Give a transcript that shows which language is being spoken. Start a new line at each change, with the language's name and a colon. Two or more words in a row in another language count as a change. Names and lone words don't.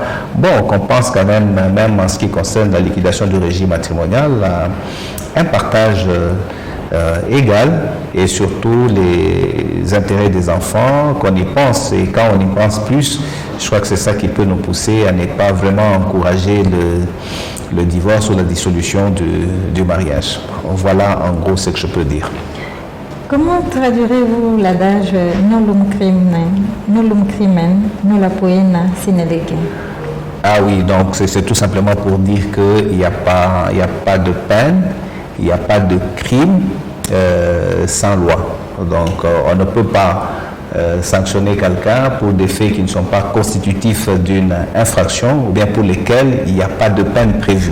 French: Bon, on pense quand même en ce qui concerne la liquidation du régime matrimonial, un partage égal, et surtout les intérêts des enfants, qu'on y pense, et quand on y pense plus, je crois que c'est ça qui peut nous pousser à ne pas vraiment encourager le divorce ou la dissolution du mariage. Voilà en gros ce que je peux dire. Comment traduirez-vous l'adage
Latin: nullum crimen, nulla poena sine lege?
French: Ah oui, donc c'est tout simplement pour dire qu'il n'y a pas de peine, il n'y a pas de crime sans loi. Donc on ne peut pas sanctionner quelqu'un pour des faits qui ne sont pas constitutifs d'une infraction ou bien pour lesquels il n'y a pas de peine prévue.